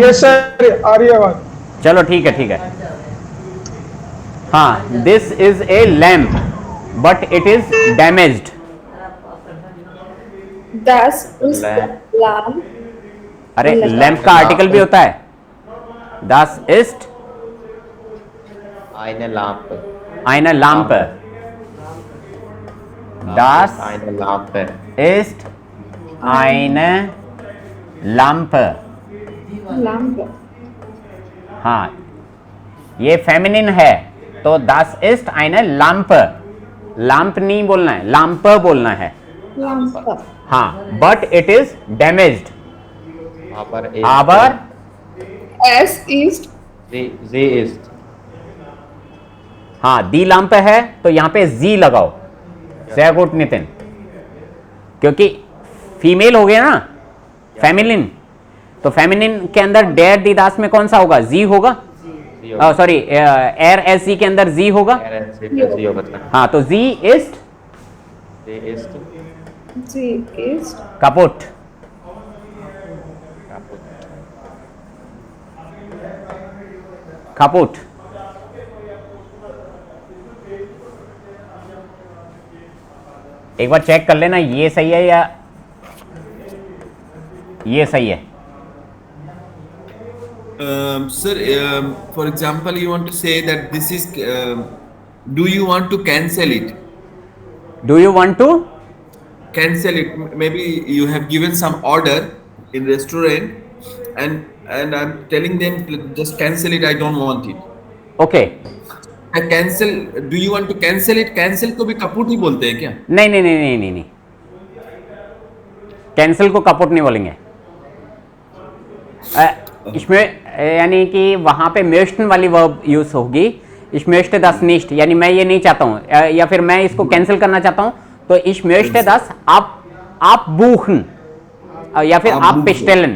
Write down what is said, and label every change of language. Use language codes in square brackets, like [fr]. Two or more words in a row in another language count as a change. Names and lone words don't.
[hi] यस सर, आ रही है आवाज। चलो ठीक है ठीक है। हाँ, [en] this is a lamp but it is damaged. [de] Das ist Lamp. [hi] अरे लैंप का आर्टिकल भी होता है। [de] Das ist eine Lampe. eine Lampe. Das Eine Lampe. ist eine Lampe. [hi] लैम्प हाँ, ये फेमिनिन है तो [de] das ist eine Lampe. [hi] लैंप नहीं बोलना है, Lampe बोलना है। लैम्प हाँ, [en] but it is damaged. [de] Aber es ist Sie ist. [hi] हाँ, दी लैंप है तो यहाँ पे जी लगाओ। [de] sehr gut [hi] नितिन, क्योंकि फीमेल हो गया ना, फेमिनिन, तो फेमिनिन के अंदर [de] der die das [hi] में कौन सा होगा? जी होगा। सॉरी, [de] er es sie [hi] के अंदर जी होगा। Sie होगा। हाँ, तो [de] sie ist Sie ist. sie ist kaputt. kaputt. [hi] एक बार चेक कर लेना ये सही है या ये सही है। [en] Sir, for example, you want to say that this is. Do you want to cancel it? do you want to? Cancel it. Maybe you have given some order in restaurant, and I'm telling them just cancel it. I don't want it. [hi] ओके। [en] Cancel. Do you want to cancel it? [hi] Cancel को भी कपूट ही बोलते हैं क्या? नहीं नहीं नहीं नहीं नहीं नहीं, कैंसिल को कपुट नहीं बोलेंगे। इसमें यानी कि वहां पे मेष्टन वाली वर्ब यूज होगी। [de] ich möchte das nicht, [hi] यानी मैं ये नहीं चाहता हूं या फिर मैं इसको कैंसिल करना चाहता हूं, तो [de] ich möchte das [hi] आप बूखन या फिर आप पिस्टेलन,